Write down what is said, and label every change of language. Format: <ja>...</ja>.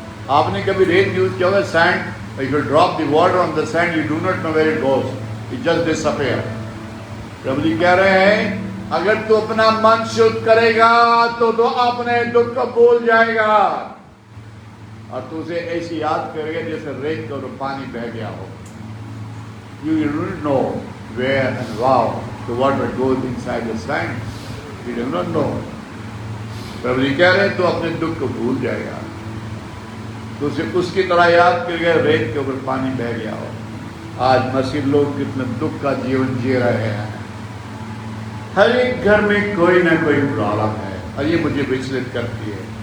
<hi>आपने कभी रेत यूज किया होगा?</hi> <en>Sand, if you drop the water on the sand, you do not know where it goes, it just disappear.</en> <hi>प्रभु जी कह रहे हैं, अगर तू अपना मन शुद्ध करेगा तो अपने दुख को भूल जाएगा, और तू उसे ऐसी याद करेगा जैसे रेत के ऊपर पानी बह गया हो।</hi> <en>You will know where and how the water goes inside the sand. You do not know.</en> <hi>प्रभु जी कह रहे हैं, तो अपने दुख को भूल जाएगा, तो उसे उसकी तरह याद करेगा रेत के ऊपर पानी बह गया हो। आज मसीह लोग कितने दुख का जीवन जी रहे हैं। हर एक घर में कोई ना कोई प्रॉब्लम है, और ये मुझे विचलित करती है।</hi>